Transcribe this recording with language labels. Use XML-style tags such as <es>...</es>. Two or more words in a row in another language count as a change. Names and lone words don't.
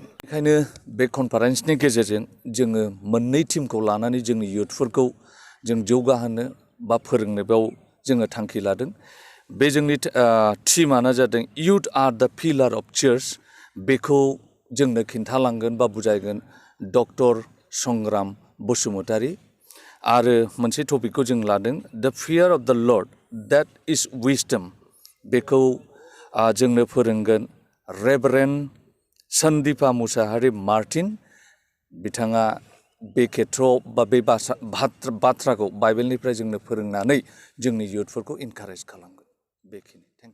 <brx>बेखायनो बे कनफारेन्सनि गेजेरजों जोङो मोननै टिमखौ लानानै जोंनि इयुथफोरखौ जों जौगाहोनो बा फोरोंनो बेयाव जोङो थांखि लादों। बे जोंनि टिमानो जादों</brx> <en>youth are the pillar of change.</en> <brx>बेखौ जोंनो खिन्थालांगोन बा बुजायगोन डक्टर संग्राम बसुमतारी। आरो मोनसे टपिकखौ जों लादों</brx> <en>the fear of the lord that is wisdom.</en> <brx>बेखौ जोंनो फोरोंगोन रेभारेन्ड सन्दिपा मुसाहारि मार्टिन। बिथाङा बे खेथ्रआव बा बे बाथ्राखौ बाइबेलनिफ्राय जोंनो फोरोंनानै जोंनि इयुथफोरखौ इनकारेज खालामगोन। बेखिनि।</brx>